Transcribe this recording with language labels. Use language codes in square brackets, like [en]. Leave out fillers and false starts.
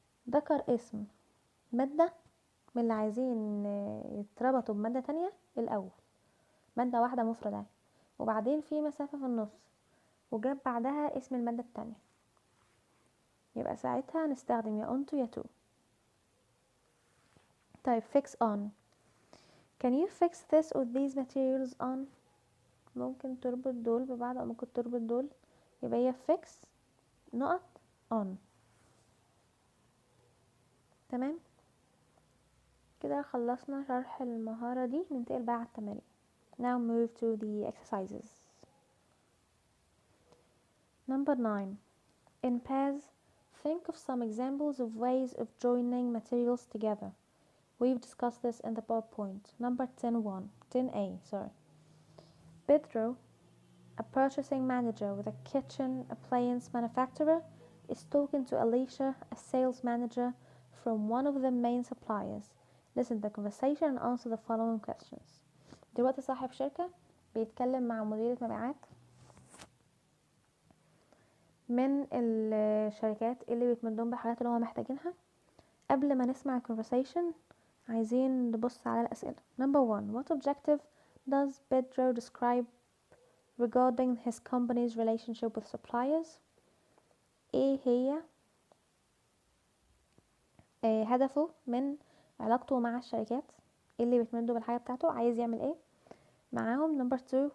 [ar] ذكر اسم مادة من اللي عايزين يتربطوا بمادة تانية الأول، مادة واحدة مفردة، وبعدين في مسافة في النص وجاب بعدها اسم المادة التانية، يبقى ساعتها نستخدم يا onto يا to. [en] طيب fix on. Can you fix this or these materials on؟ [ar] ممكن تربط دول ببعض أو ممكن تربط دول، يبقى هي fix نقط on. تمام كده خلصنا شرح المهارة دي، ننتقل بقى على التمارين. [en] Now move to the exercises. Number 9. In pairs, think of some examples of ways of joining materials together. We've discussed this in the PowerPoint. Number 10A, sorry. Pedro, a purchasing manager with a kitchen appliance manufacturer, is talking to Alicia, a sales manager from one of the main suppliers. Listen to the conversation and answer the following questions. [ar] دلوقتي صاحب شركة بيتكلم مع مديرة مبيعات من الشركات اللي بيتمدون بالحاجات اللي هو محتاجينها. قبل ما نسمع conversation عايزين نبص على الأسئلة. [en] Number 1. What objective does Pedro describe regarding his company's relationship with suppliers? [ar] ايه هي هدفه من علاقته مع الشركات اللي بيتمدوا بالحاجة بتاعته، عايز يعمل ايه معاهم. [en] Number 2.